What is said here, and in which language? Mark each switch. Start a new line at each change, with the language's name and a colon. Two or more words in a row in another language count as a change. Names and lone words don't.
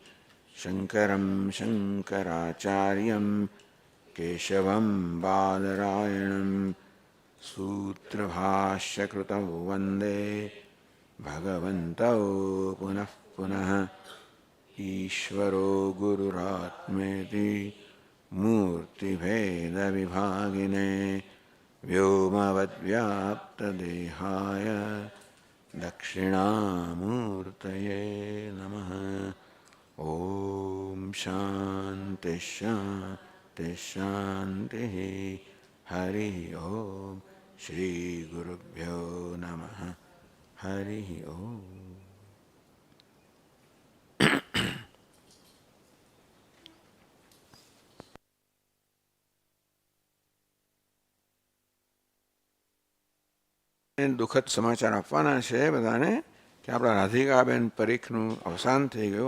Sanskrit: शङ्करं शङ्कराचार्यं केशवं बादरायणम् सूत्रभाष्य कृतौ वन्दे भगवन्तौ पुनः पुनः ईश्वरो गुरुरात्मेति मूर्ति वेद विभागिने व्योमवद् व्याप्त देहाय दक्षिणामूर्तये नमः. ॐ शान्तिः शान्तिः शान्तिः. हरिः ॐ। श्री गुरुभ्यो नमः. हरिः ॐ.
Gujarati: દુઃખદ સમાચાર આપવાના છે બધાને કે આપણા રાધિકાબેન પરીખનું અવસાન થઈ ગયું.